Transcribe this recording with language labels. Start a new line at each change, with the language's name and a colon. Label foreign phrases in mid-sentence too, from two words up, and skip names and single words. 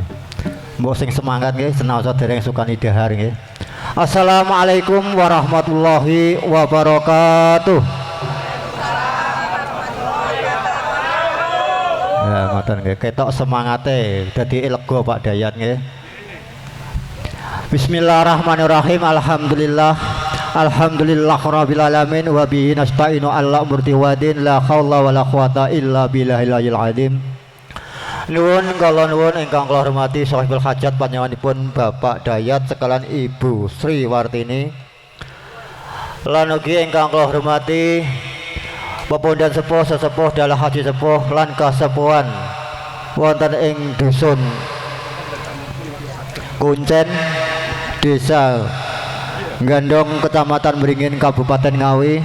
Javanese: Mbok sing semangat nggih senaosa dereng sukani dahar nggih.
Arabic: السلام عليكم ورحمة الله وبركاته.
Javanese: Ya ngoten nggih ketok semangate dadi lega Pak Dayat nggih.
Arabic: بسم الله الرحمن الرحيم. الحمد لله رب العالمين وبه نستعين على أمور والدين لا حول ولا قوة إلا بالله العظيم.
Javanese: Nuwun kala nuwun ingkang kula hormati
Arabic: صاحب الحاجة
Javanese: panjenenganipun Bapak Dayat sekalian Ibu Sri Wartini. Lan ugi ingkang kula hormati Bapak dan sepuh sesepuh dalah haji sepuh lan kasepuhan wonten ing dusun Kuncen, Desa Gandong, Kecamatan Beringin, Kabupaten Ngawi.